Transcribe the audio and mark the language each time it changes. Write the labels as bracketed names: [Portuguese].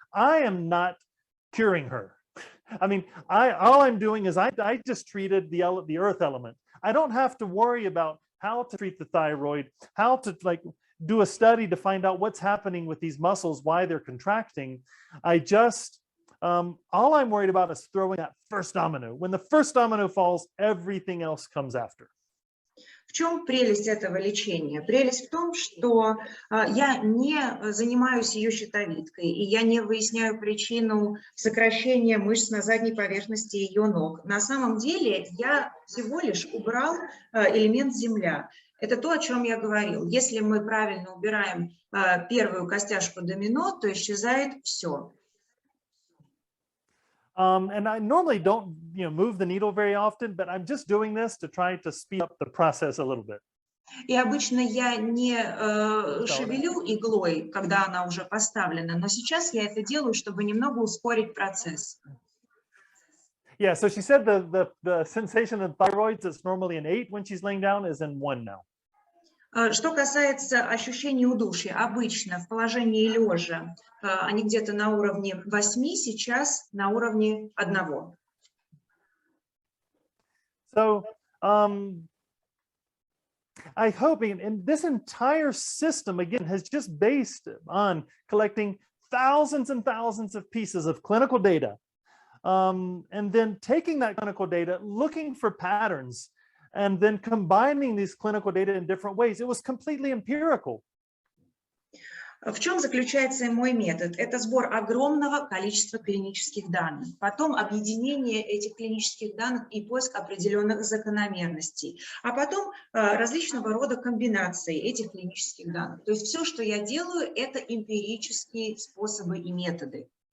[English] I am not curing her. I mean, all I'm doing is I just treated the earth element. I don't have to worry about how to treat the thyroid, how to do a study to find out what's happening with these muscles, why they're contracting. I just all I'm worried about is throwing that first domino. When the first domino falls, everything else comes after. [Russian] В чем прелесть этого лечения? Прелесть в том, что я не занимаюсь ее щитовидкой, и я не выясняю причину сокращения мышц на задней поверхности ее ног. На самом деле я всего лишь убрал элемент земля. Это то, о чем я говорил. Если мы правильно убираем первую костяшку домино, то исчезает все. [English] And I normally don't, move the needle very often, but I'm just doing this to try to speed up the process a little bit. [Russian] И обычно я не шевелю иглой, когда она уже поставлена, но сейчас я это делаю, чтобы немного ускорить процесс. [English] Yeah, so she said the sensation of thyroids that's normally an 8 when she's laying down is in 1 now. [Russian] Что касается ощущений удушья, обычно в положении лежа они где-то на уровне 8, сейчас на уровне 1. [English] So I hope, and this entire system again has just based on collecting thousands and thousands of pieces of clinical data, and then taking that clinical data, looking for patterns, and then combining these clinical data in different ways. It was completely empirical. [Russian] В чем заключается мой метод? Это сбор огромного количества клинических данных, потом объединение этих клинических данных и поиск определенных закономерностей, а потом различного рода комбинации этих клинических данных. То есть все, что я делаю, это эмпирические способы и методы.